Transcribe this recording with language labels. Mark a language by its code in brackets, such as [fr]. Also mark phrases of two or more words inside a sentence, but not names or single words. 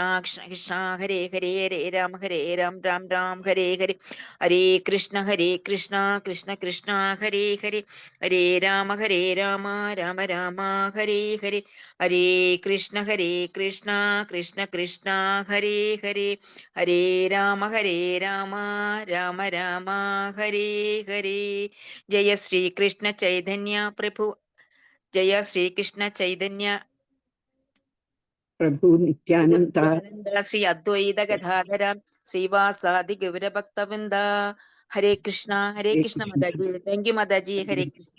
[sa] കൃഷ്ണ ഹരേ ഹരേ ഹരേ രാം രാം ഹരേ ഹരേ ഹരേ കൃഷ്ണ കൃഷ്ണ കൃഷ്ണ ഹരേ ഹരേ ഹരേ രാമ രാമ രാമ ഹരേ ഹരേ ഹരേ കൃഷ്ണ കൃഷ്ണ കൃഷ്ണ ഹരേ ഹരേ ഹരേ രാമ രാമ രാമ ഹരേ ഹരേ ജയ ശ്രീ കൃഷ്ണ ചൈതന്യ പ്രഭു ജയ ശ്രീ കൃഷ്ണ ചൈതന്യ പ്രഭു നിത്യാനന്ദ ശ്രീ അദ്വൈത ഗദാധര ശ്രീവാസാദി ഗൗരഭക്തവൃന്ദ ഹരേ കൃഷ്ണ മാതാജി [en] thank you [sa] മാതാജി ഹരേ കൃഷ്ണ